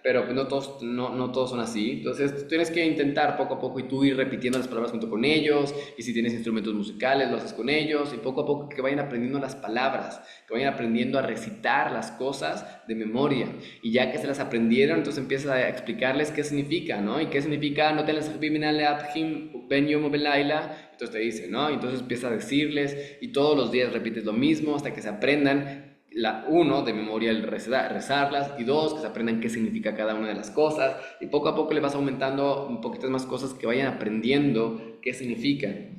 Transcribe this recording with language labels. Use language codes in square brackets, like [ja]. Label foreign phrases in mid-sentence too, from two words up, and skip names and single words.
[es] pero pues no todos son así. Entonces tú tienes que intentar poco a poco y tú ir repitiendo las palabras junto con ellos, y si tienes instrumentos musicales, lo haces con ellos, y poco a poco que vayan aprendiendo las palabras, que vayan aprendiendo a recitar las cosas de memoria. Y ya que se las aprendieron, entonces empiezas a explicarles qué significa, ¿no? Y qué significa no te las [he] בין יום בין לילה. [es] Entonces te dice, ¿no? Y entonces empieza a decirles y todos los días repites lo mismo hasta que se aprendan uno, de memoria el rezarlas, y dos, que se aprendan qué significa cada una de las cosas, y poco a poco le vas aumentando un poquito más cosas que vayan aprendiendo qué significan.